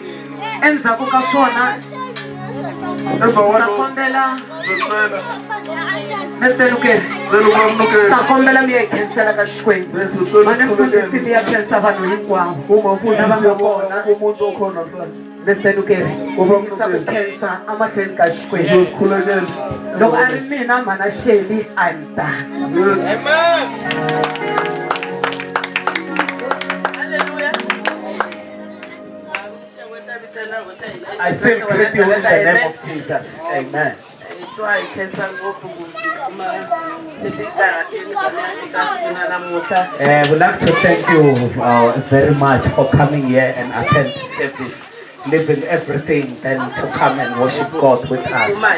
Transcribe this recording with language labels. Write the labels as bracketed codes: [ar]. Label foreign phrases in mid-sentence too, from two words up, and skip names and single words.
[ts] Endzhaku ka swona ta kombela Mr. Lukeri ta kombela mi ya hi khensela ka Xikwembu. Mani mfundhisi mi ya khensa vanhu hinkwavo lava nga kona. Mr. Lukeri yisa ku khensa amahlweni ka Xikwembu. Loko a ri mina mana Shelley [en] I'm done. I still greet you in the name of Jesus. Amen. We'd like to thank you very much for coming here and attend the service, leaving everything then to come and worship God with us.